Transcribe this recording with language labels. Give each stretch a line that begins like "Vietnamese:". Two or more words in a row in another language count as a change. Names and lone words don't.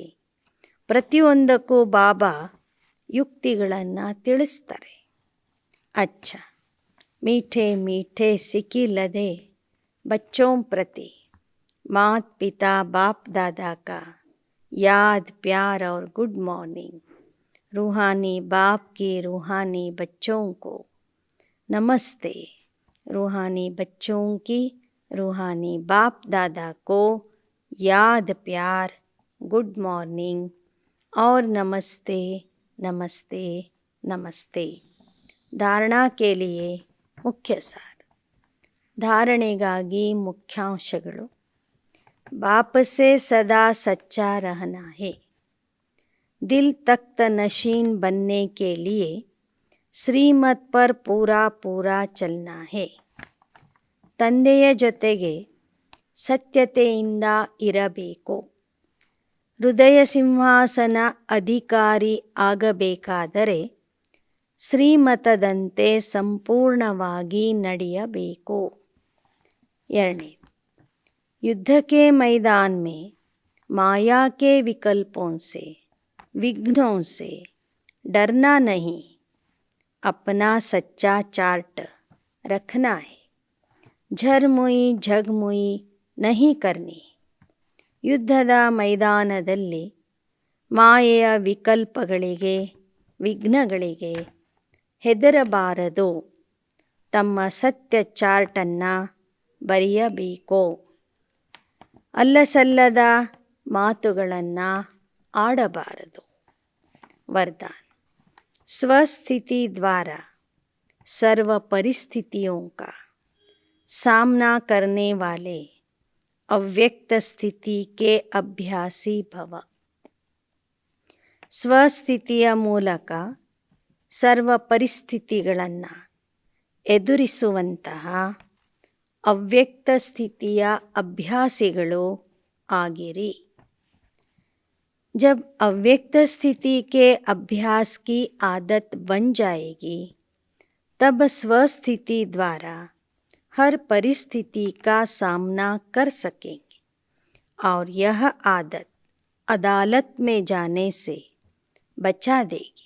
Kannada: ಪ್ರತಿಯೊಂದಕ್ಕೂ ಬಾಬಾ ಯುಕ್ತಿಗಳನ್ನು ತಿಳಿಸ್ತಾರೆ.
Hindi: ಅಚ್ಚ मीठे मीठे सिकी लदे बच्चों प्रति मात पिता बाप दादा का याद, प्यार और
English: good morning.
Hindi: रूहानी बाप की रूहानी बच्चों को नमस्ते. रूहानी बच्चों की रूहानी बाप दादा को याद, प्यार,
English: good morning
Hindi: और नमस्ते नमस्ते नमस्ते. धारणा के लिए
Kannada: ಮುಖ್ಯ ಸಾರ. ಧಾರಣೆಗಾಗಿ ಮುಖ್ಯಾಂಶಗಳು.
Hindi: बाप से सदा सच्चा रहना है। दिल तख्त नशीन बनने के लिए ಶ್ರೀಮತ್ पर पूरा पूरा चलना है।
Kannada: ತಂದೆಯ ಜೊತೆಗೆ ಸತ್ಯತೆಯಿಂದ ಇರಬೇಕು. ಹೃದಯ ಸಿಂಹಾಸನ ಅಧಿಕಾರಿ ಆಗಬೇಕಾದರೆ ಶ್ರೀಮತದಂತೆ ಸಂಪೂರ್ಣವಾಗಿ ನಡೆಯಬೇಕು. 2.
Hindi: युद्ध के मैदान में माया के विकल्पों से विघ्नों से डरना नहीं, अपना सच्चा चार्ट रखना है. झरमुई झगमुई नहीं करनी.
Kannada: ಯುದ್ಧದ ಮೈದಾನದಲ್ಲಿ ಮಾಯೆಯ ವಿಕಲ್ಪಗಳಿಗೆ ವಿಘ್ನಗಳಿಗೆ ಹೆದರಬಾರದು. ತಮ್ಮ ಸತ್ಯ ಚಾರ್ಟನ್ನು ಬರೆಯಬೇಕು. ಅಲ್ಲಸಲ್ಲದ ಮಾತುಗಳನ್ನು ಆಡಬಾರದು.
Hindi: वरदान. स्वस्थिति द्वारा सर्व परिस्थितियों का सामना करने वाले अव्यक्त स्थिति के अभ्यासी भव.
Kannada: ಸ್ವಸ್ಥಿತಿಯ ಮೂಲಕ ಸರ್ವ ಪರಿಸ್ಥಿತಿಗಳನ್ನು ಎದುರಿಸುವಂತಹ ಅವ್ಯಕ್ತ ಸ್ಥಿತಿಯ ಅಭ್ಯಾಸಿಗಳು ಆಗಿರಿ.
Hindi: जब अव्यक्त स्थिति के अभ्यास की आदत बन जाएगी तब स्वस्थिति द्वारा हर परिस्थिति का सामना कर सकेंगे और यह आदत अदालत में जाने से बचा देगी.